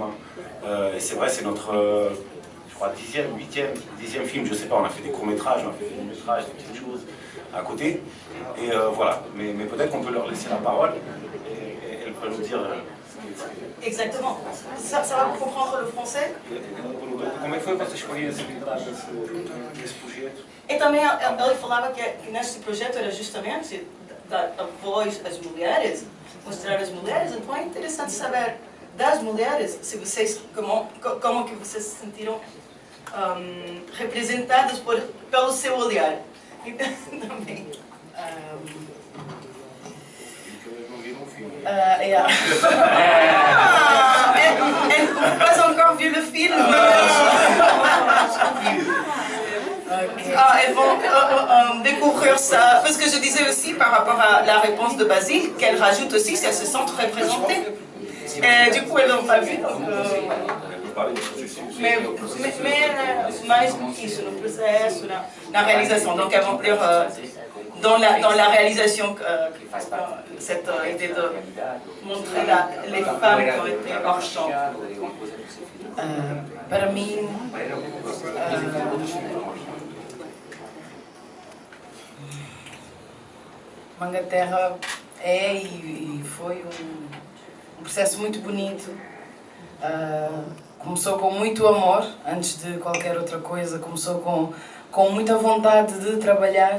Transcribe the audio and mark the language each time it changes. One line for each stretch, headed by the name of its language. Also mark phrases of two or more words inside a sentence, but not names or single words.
French: Et c'est vrai, c'est notre, je crois, 10e film, je sais pas, on a fait des courts-métrages, on a fait des longs-métrages, des petites choses à côté. Et voilà, mais peut-être qu'on peut leur laisser la parole et elles peuvent nous dire... Exactement. Ça va comprendre le français?
Portuguese: Como é que foi para vocês escolherem essa habilidade desse projeto? E também ele falava que neste projeto era justamente dar a voz às mulheres, mostrar as mulheres. Então é interessante saber das mulheres, se vocês, como que vocês se sentiram representadas pelo seu olhar. Também. Yeah.
French: Elle n'a pas encore vu le film. Okay. Elles vont découvrir ça. Parce que je disais aussi par rapport à la réponse de Basile, qu'elle rajoute aussi si elles se sentent représentées. Et du coup, elles n'ont pas vu.
Portuguese: Donc, mais isso, no processo, na realização.
French: Donc, elles vont dire dans la réalisation, cette idée de montrer les femmes qui ont été hors champ.
Portuguese: Para mim, Mangaterra é e foi um processo muito bonito. Começou com muito amor, antes de qualquer outra coisa, começou com muita vontade de trabalhar.